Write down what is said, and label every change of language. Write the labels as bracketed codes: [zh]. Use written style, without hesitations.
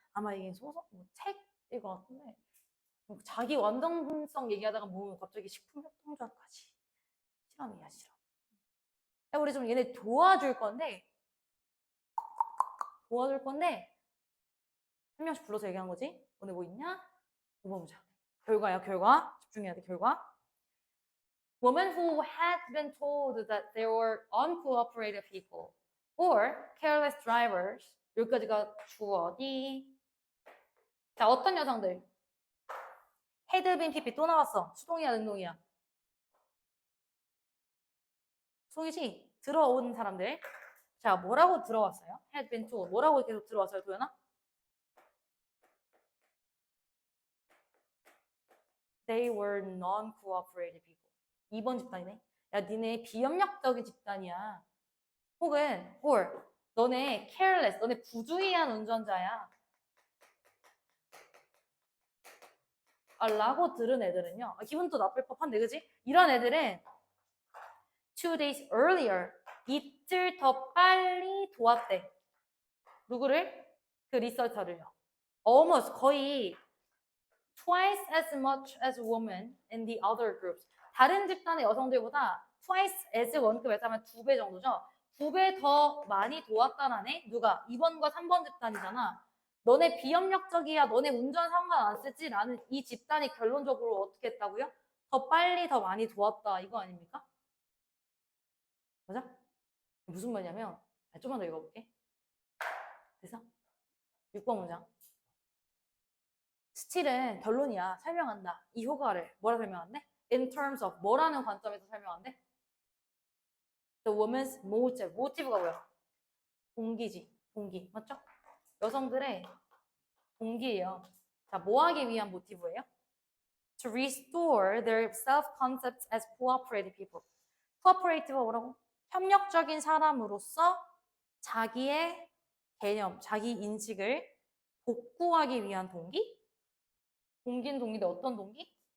[ko] 아마 이게 소설, 뭐 책일 것 같은데 자기 완전성 얘기하다가 뭐 갑자기 식품협동조합까지 실험이야 실험. 우리 좀 얘네 도와줄 건데 한 명씩 불러서 얘기한 거지. 오늘 뭐 있냐? 5번 보자. 결과야 결과. 집중해야 돼 결과. [en] Women who had been told that they were uncooperative people or careless drivers. [ko] 여기까지가 주어디. 자, 어떤 여성들? had been PP 또 나왔어. 수동이야 능동이야? 수동이지? 들어온 사람들. 자, 뭐라고 들어왔어요? had been told. 뭐라고 계속 들어왔어요, 도연아? [en] They were non-cooperative people. [ko] 2번 집단이네. 야, 니네 비협력적인 집단이야. 혹은 or 너네 careless, 너네 부주의한 운전자야. 라고 들은 애들은요. 기분도 나쁠 법한데, 그지? 이런 애들은 [en] 2 days earlier, [ko] 이틀 더 빨리 도왔대. 누구를? 그 리서처를요. [en] Almost 거의 twice as much as women in the other groups. [ko] 다른 집단의 여성들보다 twice as 원급에서 하면 2배 정도죠. 2배 더 많이 도왔다라네. 누가? 2번과 3번 집단이잖아. 너네 비협력적이야. 너네 운전 상관 안 쓰지? 라는 이 집단이 결론적으로 어떻게 했다고요? 더 빨리 더 많이 도왔다. 이거 아닙니까? 맞아? 무슨 말이냐면 좀만 더 읽어볼게. 그래서 6번 문장. 스틸은 결론이야. 설명한다. 이 효과를 뭐라 설명한대? In terms of 뭐라는 관점에서 설명한대? [en] The woman's motive. [ko] 모티브가 뭐야? 동기지. 동기. 맞죠? 여성들의 동기예요. 자, 뭐 하기 위한 모티브예요? [en] To restore their self-concepts as cooperative people. [ko] cooperative가 뭐라고? 협력적인 사람으로서 자기의 개념, 자기 인식을 복구하기 위한 동기? 동기는 동기인데 어떤 동기?